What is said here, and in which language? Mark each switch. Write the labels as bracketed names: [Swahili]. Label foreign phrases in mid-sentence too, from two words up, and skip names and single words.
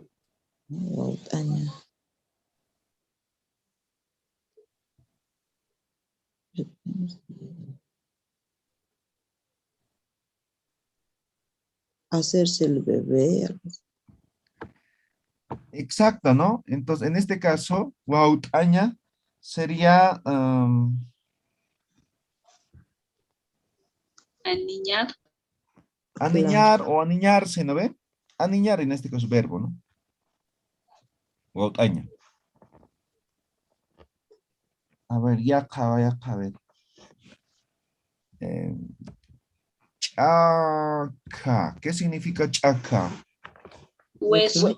[Spanish] Aña. Hacerse el bebé. Algo así. Exacto, ¿no? Entonces, en este caso, wow, aña sería Aniñar. aniñar o aniñarse, ¿no ve? Aniñar en este caso, verbo, ¿no? Wow, aña. A ver, ya acaba, a ver. Chaca. ¿Qué significa chaca? Hueso.